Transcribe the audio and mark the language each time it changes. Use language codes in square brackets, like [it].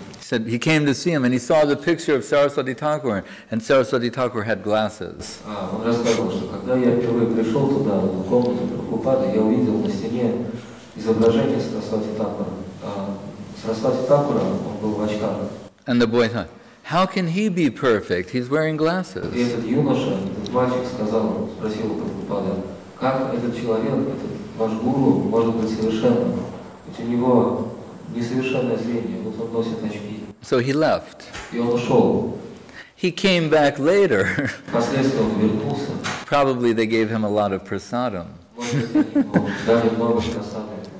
[en] He said he came to see him and he saw the picture of Saraswati Thakur, and Saraswati Thakur had glasses. [ru] Он рассказывал, что когда я впервые пришел туда, в комнату Прабхупады, я увидел на стене изображение Сарасвати Тхакура. Сарасвати Тхакура, он был в очках. [en] And the boy thought, how can he be perfect? He's wearing glasses. [ru] И этот юноша, этот мальчик спросил Прабхупада, как этот человек, этот ваш гуру может быть совершенным? Ведь у него несовершенное зрение, вот он носит очки. [en] So he left. [ru] И он ушел. [en] He came back later. [ru] Впоследствии он вернулся. [en] Probably they gave him a lot of prasadam. [ru] Может быть, они ему дали много прасадам.